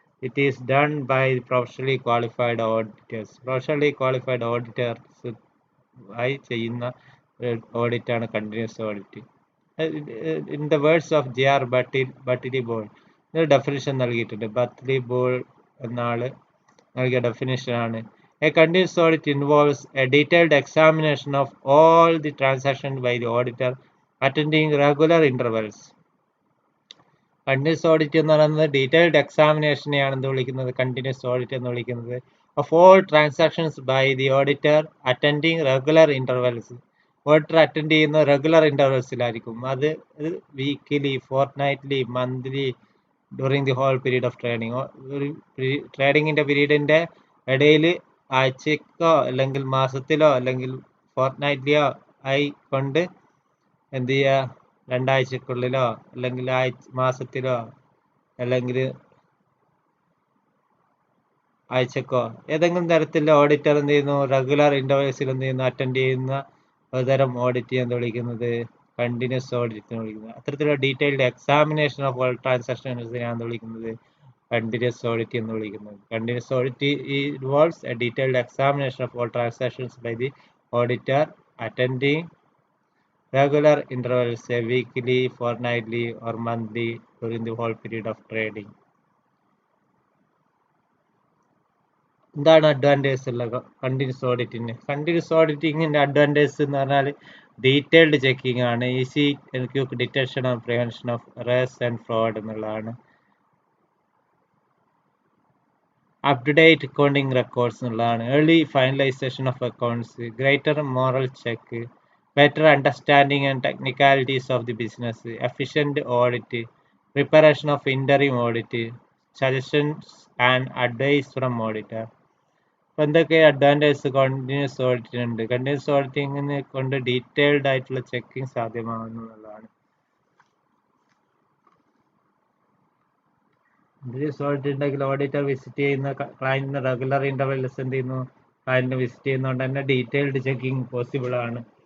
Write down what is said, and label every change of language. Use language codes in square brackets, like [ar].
[en] It is done by professionally qualified auditors. [ml] Professionally qualified auditors ആയി ചെയ്യുന്ന audit ആണ് continuous audit. [en] in the words of [ml] JR ബട്ടിലി ball ഒരു definition നൽകിയിട്ടുണ്ട്. ബത്ലി ball എന്ന ആള് നൽകിയ ഡെഫിനിഷനാണ്. [en] A continuous audit involves a detailed examination of all the transactions by the auditor attending regular intervals. [ml] Continuous audit എന്ന് പറയുന്നത് ഡീറ്റെയിൽഡ് എക്സാമിനേഷനെയാണ് എന്ത് വിളിക്കുന്നത്, കണ്ടിന്യൂസ് ഓഡിറ്റ് എന്ന് വിളിക്കുന്നത്. [en] Of all transactions by the auditor attending regular intervals. [ml] Auditor attend ചെയ്യുന്ന regular ഇന്റർവെൽസിലായിരിക്കും. അത് weekly, ഫോർട്ട്നൈറ്റ്ലി, monthly, [en] During the whole period of trading. [ml] ട്രേഡിങ്ങിന്റെ പീരീഡിന്റെ ഇടയിൽ ആഴ്ചക്കോ അല്ലെങ്കിൽ മാസത്തിലോ അല്ലെങ്കിൽ ഫോർട്ട്നൈറ്റ്ലിയോ ആയിക്കൊണ്ട് എന്ത് ചെയ്യുക, രണ്ടാഴ്ചക്കുള്ളിലോ അല്ലെങ്കിൽ മാസത്തിലോ അല്ലെങ്കിൽ ആഴ്ചക്കോ ഏതെങ്കിലും തരത്തിലുള്ള ഓഡിറ്റർ എന്ത് ചെയ്യുന്നു, റെഗുലർ ഇന്റർവെൽസിൽ എന്ത് ചെയ്യുന്നു, അറ്റൻഡ് ചെയ്യുന്ന ഒരുതരം ഓഡിറ്റ് എന്ന് വിളിക്കുന്നത് കണ്ടിന്യൂസ് ഓഡിറ്റ് എന്ന് വിളിക്കുന്നത്. അത്തരത്തിലുള്ള ഡീറ്റെയിൽഡ് എക്സാമിനേഷൻ ഓഫ് ഓൾ ട്രാൻസാക്ഷൻസിനെയാണ് വിളിക്കുന്നത് continuous audit എന്ന് വിളിക്കുന്നത്. [en] Continuous audit involves a detailed examination of all transactions by the auditor attending regular intervals, say weekly, fortnightly or monthly during the whole period of trading. [ml] എന്താണ് advantage ഉള്ള continuous ഓഡിറ്റിന്? Continuous ഓഡിറ്റിങ്ങിന്റെ advantage എന്ന് പറഞ്ഞാൽ detailed checking ആണ്, [en] easy and quick detection and prevention of errors and fraud [ml] എന്നുള്ളതാണ്. [en] up-to-date accounting records എന്നുള്ളതാണ്. early finalization of accounts, greater moral check, better understanding and technicalities of the business, efficient audit, preparation of interim audit, suggestions and advice from auditor. [ml] അപ്പോൾ എന്തൊക്കെ advantage continuous ഓഡിറ്റിനുണ്ട്? Continuous ഓഡിറ്റിങ്ങിനെ കൊണ്ട് detailed ആയിട്ടുള്ള checking സാധ്യമാകുന്നു എന്നുള്ളതാണ്. Continuous audit ഉണ്ടെങ്കിൽ auditor visit ചെയ്യുന്ന ക്ലയന്റിന് regular intervals എന്ത് ചെയ്യുന്നു, ക്ലയന്റിനെ വിസിറ്റ് ചെയ്യുന്നതുകൊണ്ട് തന്നെ ഡീറ്റെയിൽഡ് ചെക്കിങ് പോസിബിൾ ആണ്.